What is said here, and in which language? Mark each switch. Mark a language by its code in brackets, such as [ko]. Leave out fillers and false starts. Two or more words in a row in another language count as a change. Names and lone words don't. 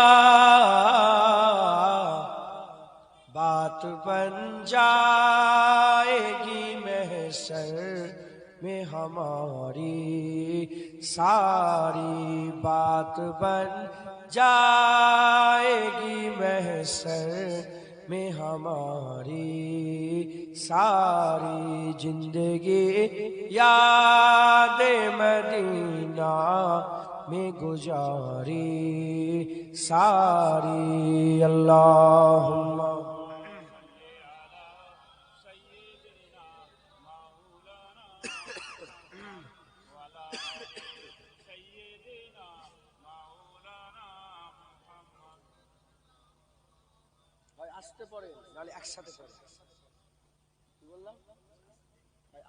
[ur] بات بن جائے گی محشر میں ہماری ساری، بات بن جائے گی محشر میں ہماری ساری زندگی، یاد مدینہ میں گزاری ساری۔ [bn] اللہم আসতে পড়ে নালে একসাথে পড়ে, কি বললাম ভাই?